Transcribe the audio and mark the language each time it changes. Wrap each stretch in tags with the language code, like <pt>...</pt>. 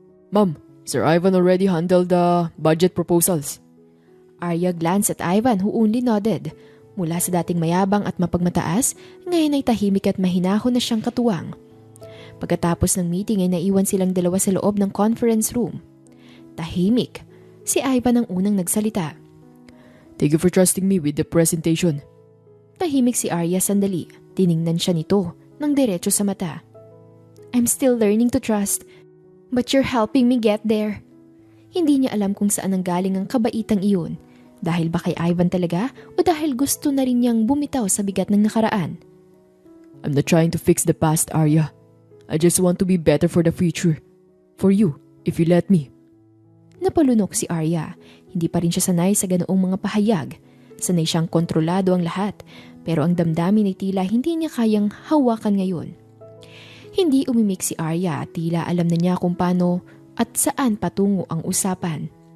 <en>Ma'am, Sir Ivan already handled the budget proposals. Arya glanced at Ivan who only nodded.</en> <tl>Mula sa dating mayabang at mapagmataas, ngayon ay tahimik at mahinahon na siyang katuwang. Pagkatapos ng meeting ay naiwan silang 2 sa loob ng conference room. Tahimik. Si Ivan ang unang nagsalita.</tl> <en>Thank you for trusting me with the presentation.</en> <tl>Tahimik si Arya sandali. Tiningnan siya nito ng diretso sa mata.</tl> <en>I'm still learning to trust, but you're helping me get there.</en> <tl>Hindi niya alam kung saan nanggaling ang kabaitang iyon. Dahil ba kay Ivan talaga o dahil gusto na rin niyang bumitaw sa bigat ng nakaraan?</tl> <en>I'm not trying to fix the past, Arya. I just want to be better for the future. For you, if you let me.</en> <tl>Napalunok si Arya. Hindi pa rin siya sanay sa ganoong mga pahayag. Sanay siyang kontrolado ang lahat, pero ang damdamin ay tila hindi niya kayang hawakan ngayon. Hindi umimik si Arya at tila alam na niya kung paano at saan patungo ang usapan.</tl>